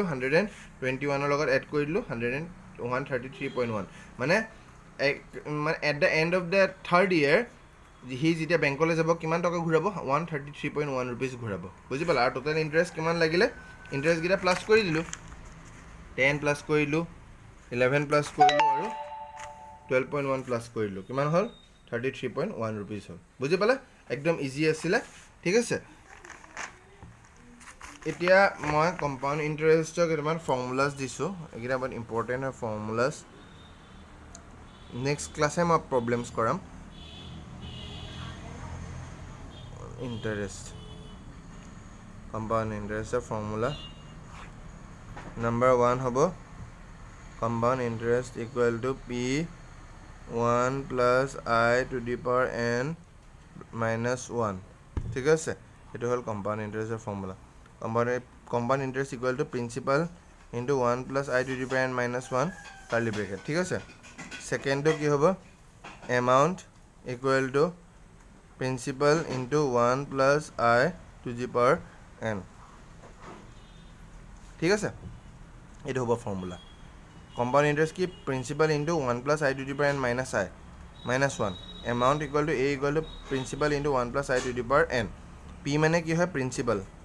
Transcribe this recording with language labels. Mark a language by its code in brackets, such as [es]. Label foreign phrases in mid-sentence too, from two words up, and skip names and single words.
[as] 121ৰ লগত এড কৰি দিলোঁ 133.1 মানে [en] at the end of the third year [as] সি যেতিয়া বেংকলৈ যাব কিমান টকা ঘূৰাব 133.1 rupees ঘূৰাব বুজি পালা আৰু [en] total interest [as] কিমান লাগিলে ইণ্টাৰেষ্টকেইটা প্লাছ কৰি দিলোঁ 10 প্লাছ কৰিলোঁ 11 প্লাছ কৰিলোঁ আৰু 12.1 প্লাছ কৰিলোঁ কিমান হ'ল 33.1 rupees হ'ল বুজি পালা একদম ইজি আছিলে ঠিক আছে এতিয়া মই [en] compound interest [as] কেইটামান ফৰ্মুলাছ দিছোঁ এইকেইটা বহুত ইম্পৰ্টেণ্ট হয় ফৰ্মুলাছ [en] next class [as] মই প্ৰব্লেমছ কৰাম [en] interest compound interest formula number 1 [as] হ'ব [en] compound interest equal to p1 plus I to the power n minus 1 [as] ঠিক আছে এটো হল [en] compound interest formula compound interest equal to principal into 1 plus I to the power n minus 1 curly bracket [as] ঠিক আছে [en] second to [as] কি হ'ব [en] amount equal to principal into 1 plus I to the power n [as] ঠিক আছে এইটো হ'ব [en] formula compound interest কি principal into 1 plus I to the power n minus I minus 1 amount equal to A equal to principal into 1 plus I to the power n P [as] মানে কি হয় [en] প্ৰিন্সিপাল